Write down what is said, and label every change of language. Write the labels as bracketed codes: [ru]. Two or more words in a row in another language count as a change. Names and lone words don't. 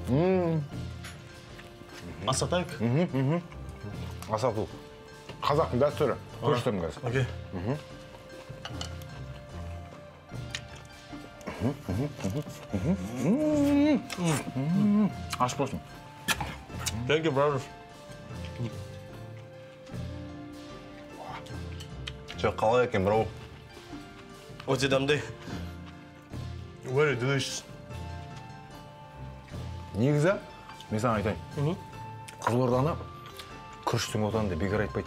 [kk] Асатайық? Асату. Қазақтың дәстүрі. Көрсетемін қазір. Окей. Аш болсын. [en] Thank you, brother. [kk] Қалай екен, бро? Өте дәмді. [en] Very delicious. [kk] Негізі, мен саған айтайын. Қызылорданы күріштің отаны деп бекер айтпайды.